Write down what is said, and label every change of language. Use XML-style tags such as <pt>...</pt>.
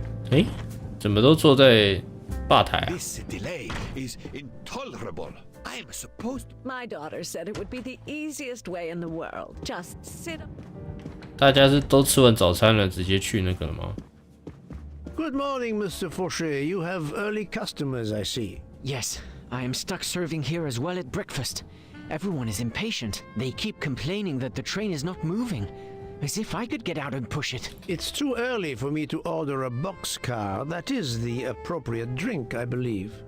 <zh>诶，怎么都坐在吧台啊？</zh> <en>This delay is intolerable. I am supposed to... My daughter said it would be the easiest way in the world. Just sit up.</en> <zh>大家是都吃完早餐了，直接去那个了吗？</zh> <en>Good morning, Mr. Fauché. You have early customers, I see. Yes, I am stuck serving here as well at breakfast. Everyone is impatient. They keep complaining that the train is not moving. As if I could get out and push it. It's too early for me to order a boxcar. That is the appropriate drink, I believe.</en>